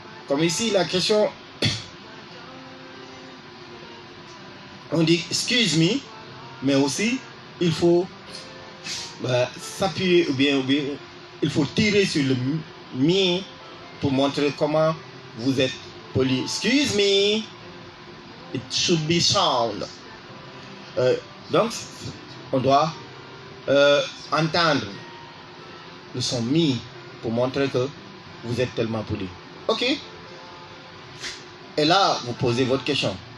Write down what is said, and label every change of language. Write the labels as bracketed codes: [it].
[fr] Comme ici, la question, on dit [en] excuse me, [fr] mais aussi il faut s'appuyer ou bien il faut tirer sur le me pour montrer comment vous êtes poli. [en] Excuse me, it should be sound. [fr] Donc, on doit entendre le son mi pour montrer que vous êtes tellement poli. Ok? Et là, vous posez votre question.